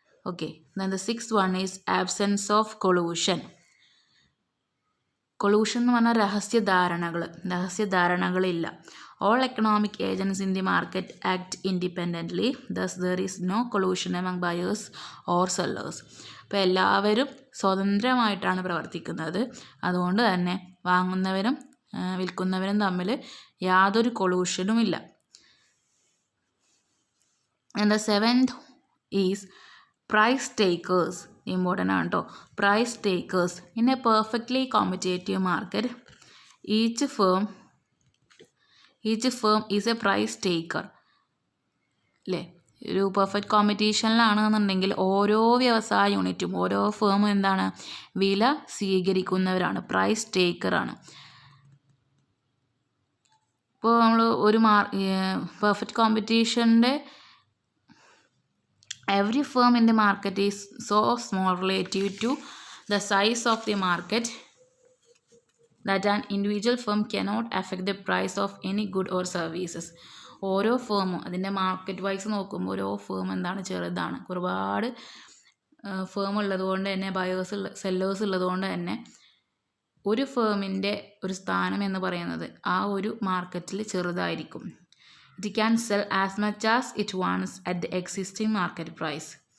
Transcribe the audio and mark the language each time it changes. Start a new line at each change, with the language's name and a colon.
English: Okay, then the sixth one is absence of collusion.
Malayalam: Collusion എന്ന് പറഞ്ഞാൽ രഹസ്യധാരണകളില്ല.
English: All economic agents in the market act independently. Thus there is no collusion among buyers or sellers.
Malayalam: അപ്പോൾ എല്ലാവരും സ്വതന്ത്രമായിട്ടാണ് പ്രവർത്തിക്കുന്നത്. അതുകൊണ്ട് തന്നെ വാങ്ങുന്നവരും വിൽക്കുന്നവരും തമ്മിൽ യാതൊരു കൊളൂഷനും ഇല്ല.
English: And the seventh is price takers.
Malayalam: Important ആണ് കേട്ടോ. Price takers.
English: In a perfectly competitive market each firm is a price taker.
Malayalam: അല്ലേ? ഒരു പെർഫെക്റ്റ് കോമ്പറ്റീഷനിലാണെന്നുണ്ടെങ്കിൽ ഓരോ വ്യവസായ യൂണിറ്റും ഓരോ ഫേമും എന്താണ്? വില സ്വീകരിക്കുന്നവരാണ്, പ്രൈസ് ടേക്കറാണ്. ഇപ്പോൾ നമ്മൾ ഒരു perfect കോമ്പറ്റീഷൻ്റെ
English: every firm in the market is so small relative to the size of the market that an individual firm cannot affect the price of any good or services.
Malayalam: ഓരോ ഫേമും അതിൻ്റെ മാർക്കറ്റ് വൈസ് നോക്കുമ്പോൾ ഓരോ firm എന്താണ്? ചെറുതാണ്. ഒരുപാട് firm ഉള്ളതുകൊണ്ട് തന്നെ buyers sellers ഉള്ളതുകൊണ്ട് തന്നെ ഒരു ഫേമിൻ്റെ ഒരു സ്ഥാനം എന്ന് പറയുന്നത് ആ ഒരു മാർക്കറ്റിൽ ചെറുതായിരിക്കും.
English: It can sell as much as it wants at the existing market price.